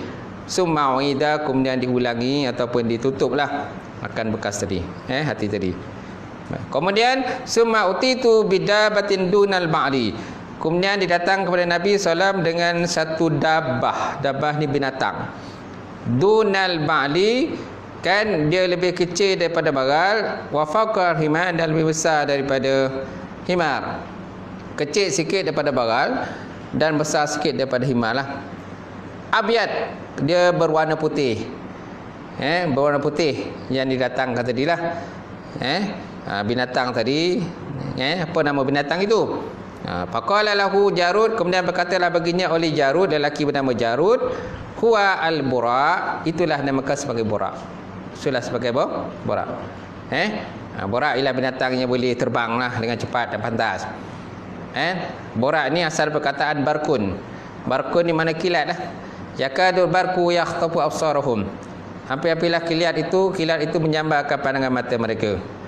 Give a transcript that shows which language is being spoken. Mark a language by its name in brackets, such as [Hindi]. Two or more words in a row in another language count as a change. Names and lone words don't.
[Arabic] ثم أعيد, [Malay] kemudian diulangi ataupun ditutuplah akan bekas tadi, hati tadi. [Arabic] Kemudian ثم أتيت بدابة دون البغل, [Malay] kemudian didatang kepada Nabi SAW dengan satu dabah. Dabah ni binatang. [Arabic] دون البغل, [Malay] kan dia lebih kecil daripada bagal. [Arabic] وفوق الحمار, [Malay] dan lebih besar daripada himar. Kecil sikit daripada bagal dan besar sikit daripada himar lah. Abyad, dia berwarna putih. Berwarna putih yang didatangkan tadi lah. Binatang tadi, apa nama binatang itu? [Arabic] فقال له جارود, [Malay] kemudian berkatalah baginya oleh Jarud, lelaki bernama Jarud, [Arabic] هو البراق, [Malay] itulah namakan sebagai Burak. Itulah sebagai Burak. Burak ialah binatang yang boleh terbang lah dengan cepat dan pantas. Burak ni asal perkataan barkun. Barkun ni mana kilat lah. [Arabic] يكاد البرق يخطف أبصارهم. [Malay] Hampir-hampirlah kilat itu menyambarkan pandangan mata mereka.